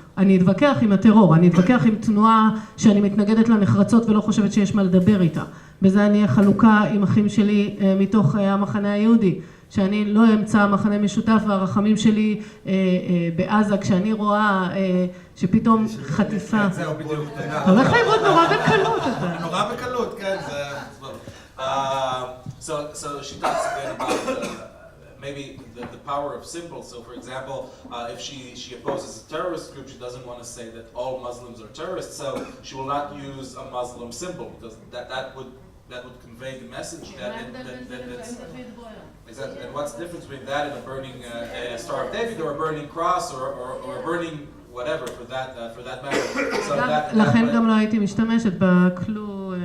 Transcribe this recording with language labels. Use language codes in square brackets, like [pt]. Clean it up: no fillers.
[he] אני אתווכח עם הטרור, אני אתווכח עם תנועה שאני מתנגדת לנחרצות ולא חושבת שיש מה לדבר איתה. בזה אני אהיה חלוקה עם אחים שלי מתוך המחנה היהודי. שאני לא אמצא מחנה משותף והרחמים שלי בעזה כשאני רואה שפתאום חטיפה. זהו בדיוק. הולך לאיבוד נורא בקלות. נורא בקלות, כן. [en] So she talks again about maybe the power of symbols. So for example, if she opposes a terrorist group, she doesn't want to say that all Muslims are terrorists, so she will not use a Muslim symbol because that would convey the message that it's exactly. And what's the difference between that and a burning Star of David or a burning cross or a burning whatever for that matter? So [he] לכן גם לא הייתי משתמשת בכלו.